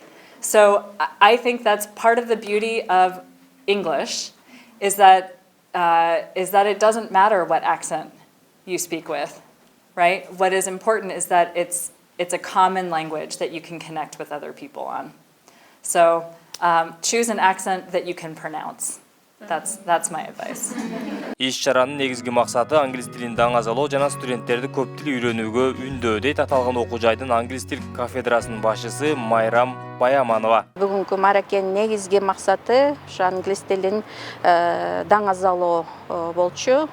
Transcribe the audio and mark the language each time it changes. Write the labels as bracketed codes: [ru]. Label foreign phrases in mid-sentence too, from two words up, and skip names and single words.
[en] So I think that's part of the beauty of English, is that it doesn't matter what accent you speak with, right? What is important is that it's a common language that you can connect with other people on. So choose an accent that you can pronounce. That's my advice. [ky] Иш-чаранын негизги максаты англис тилин даңазалоо жана студенттерди көп тил үйрөнүүгө үндөө, дейт аталган окуу жайдын англис тил кафедрасынын башчысы Майрам Баяманова. Бүгүнкү мааракенин негизги максаты ошо англис тилин даңазалоо болчу.